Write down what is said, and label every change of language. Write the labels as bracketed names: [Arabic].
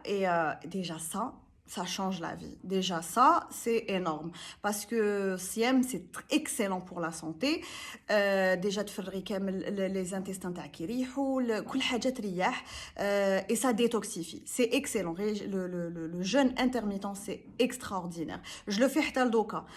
[French] Et déjà ça change la vie. Déjà ça, c'est énorme. Parce que Siem, c'est excellent pour la santé. Déjà, تفرغي كامل les intestins [Arabic] تاعك يريحوا, كل حاجة تريح. [French] Et ça détoxifie. C'est excellent. Le jeûne intermittent, c'est extraordinaire. Je le fais [Arabic] حتى لدوكا.